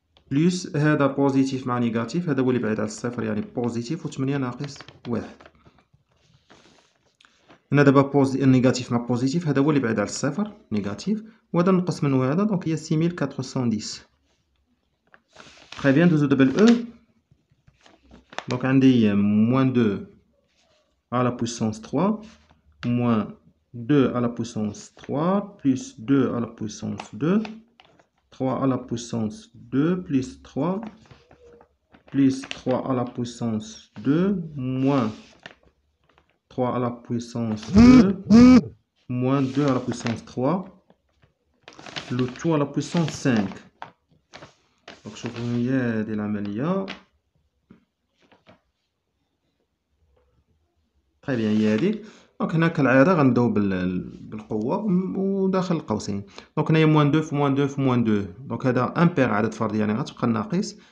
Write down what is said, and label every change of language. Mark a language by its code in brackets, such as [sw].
[ar] بليس هذا بوزيتيف مع نيجاتيف هذا هو اللي بعيد على الصفر يعني بوزيتيف، و 8 ناقص واحد. هنا دابا نيجاتيف مع بوزيتيف هذا هو اللي بعيد على الصفر نيجاتيف، وهذا نقص منه هذا دونك هي 6410. تري بيان. دوزو دابا ل او. دونك عندي موان 2 [fr] à la puissance 3 moins 2 à la puissance 3 plus 2 à la puissance 2, 3 à la puissance 2 plus 3 à la puissance 2 moins 3 à la puissance 2 moins 2 à la puissance 3, le tout à la puissance 5. [ar] دونك شوفوا هي هذه العملية. طيب هي هذيك. دونك هنا كالعادة غنبداو بالقوة وداخل القوسين. دونك هنايا موان دو في موان دو في موان دو، دونك هذا امبير عدد فردي يعني غتبقى ناقص.